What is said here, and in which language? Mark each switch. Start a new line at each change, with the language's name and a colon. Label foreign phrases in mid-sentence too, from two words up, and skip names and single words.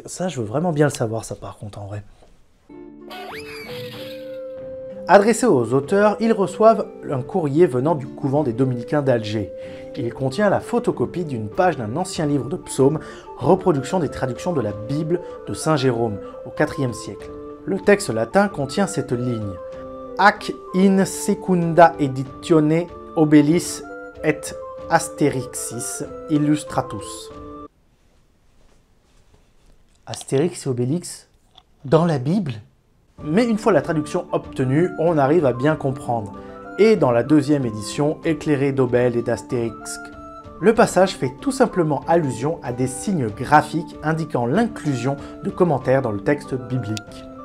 French: Ça, je veux vraiment bien le savoir, ça par contre, en vrai. Adressé aux auteurs, ils reçoivent un courrier venant du couvent des Dominicains d'Alger. Il contient la photocopie d'une page d'un ancien livre de psaumes, reproduction des traductions de la Bible de Saint Jérôme au IVe siècle. Le texte latin contient cette ligne:
Latin: Ac in secunda editione Obellis et Astérixis illustratus.
French: Astérix et Obélix dans la Bible? Mais une fois la traduction obtenue, on arrive à bien comprendre. Et dans la deuxième édition, éclairée d'Obel et d'Astérix, le passage fait tout simplement allusion à des signes graphiques indiquant l'inclusion de commentaires dans le texte biblique.